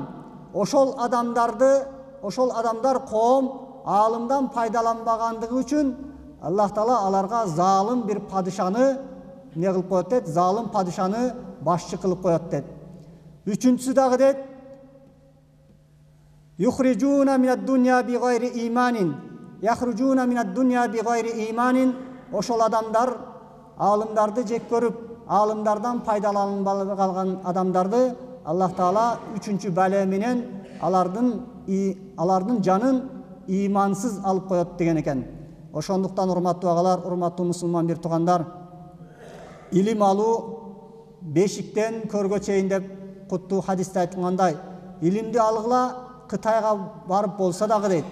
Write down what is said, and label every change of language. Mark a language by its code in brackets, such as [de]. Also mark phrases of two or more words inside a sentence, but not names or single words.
[ky] Ошол адамдар коом алымдан пайдаланбагандыгы үчүн Аллах Таала аларга залым bir падышаны не кылып коет дейт, залым падышаны башчы кылып коет дейт. Үчүнчүсү дагы дейт [ar] يخرجون من الدنيا بغير إيمان. يخرجون من الدنيا بغير إيمان. [ky] Ошол адамдар алымдарды жек көрүп, алымдардан пайдаланбай калган адамдарды Аллах Таала 3-чү бәле менен алардын жанын имансыз алып коет деген экен. Ошондуктан урматтуу агалар, урматтуу мусулман бир туугандар, илим алуу бешиктен көргө чейин деп куттуу хадисте айтылгандай, илимди алгыла Кытайга барып болса дагы дейт.